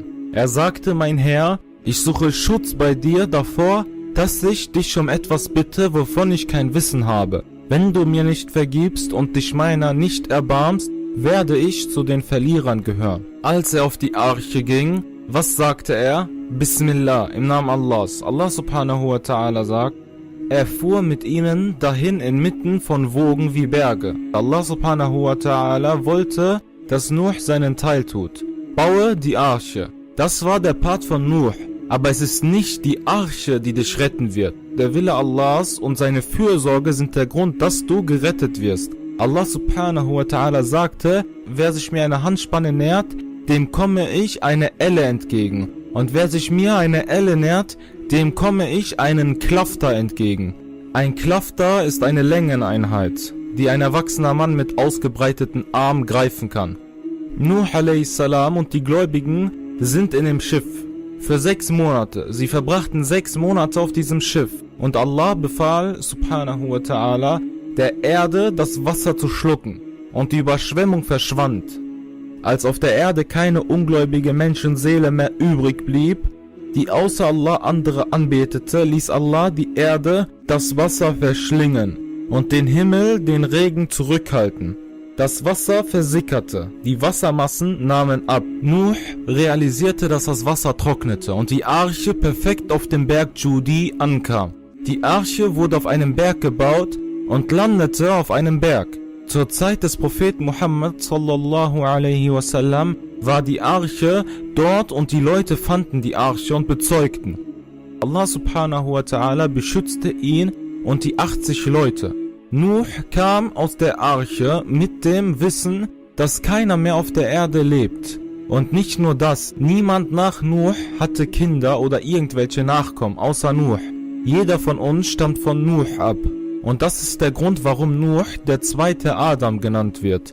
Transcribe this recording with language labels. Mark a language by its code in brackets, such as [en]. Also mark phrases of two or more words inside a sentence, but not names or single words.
[de] Er sagte: Mein Herr, ich suche Schutz bei dir davor, dass ich dich um etwas bitte, wovon ich kein Wissen habe. Wenn du mir nicht vergibst und dich meiner nicht erbarmst, werde ich zu den Verlierern gehören. Als er auf die Arche ging, was sagte er? Bismillah, im Namen Allahs. [ar] الله سبحانه وتعالى [de] sagt: Er fuhr mit ihnen dahin inmitten von Wogen wie Berge. [ar] الله سبحانه وتعالى [de] wollte, dass Nuh seinen Teil tut. Baue die Arche. Das war der Part von Nuh. Aber es ist nicht die Arche, die dich retten wird. Der Wille Allahs und seine Fürsorge sind der Grund, dass du gerettet wirst. [ar] الله سبحانه وتعالى [de] sagte: Wer sich mir eine Handspanne nähert, dem komme ich eine Elle entgegen. Und wer sich mir eine Elle nähert, dem komme ich einen Klafter entgegen. Ein Klafter ist eine Längeneinheit, die ein erwachsener Mann mit ausgebreiteten Armen greifen kann. Nuh a.s. und die Gläubigen sind in dem Schiff. Für 6 Monate. Sie verbrachten 6 Monate auf diesem Schiff. Und Allah befahl, [ar] سبحانه وتعالى, [de] der Erde das Wasser zu schlucken. Und die Überschwemmung verschwand. Als auf der Erde keine ungläubige Menschenseele mehr übrig blieb, die außer Allah andere anbetete, ließ Allah die Erde das Wasser verschlingen und den Himmel den Regen zurückhalten. Das Wasser versickerte, die Wassermassen nahmen ab. Nuh realisierte, dass das Wasser trocknete und die Arche perfekt auf dem Berg Judi ankam. Die Arche wurde auf einem Berg gebaut und landete auf einem Berg. Zur Zeit des Propheten Muhammad [ar] صلى الله عليه وسلم [de] war die Arche dort und die Leute fanden die Arche und bezeugten. [ar] الله سبحانه وتعالى [de] beschützte ihn und die 80 Leute. Nuh kam aus der Arche mit dem Wissen, dass keiner mehr auf der Erde lebt. Und nicht nur das, niemand nach Nuh hatte Kinder oder irgendwelche Nachkommen, außer Nuh. Jeder von uns stammt von Nuh ab. Und das ist der Grund, warum Nuh der zweite Adam genannt wird.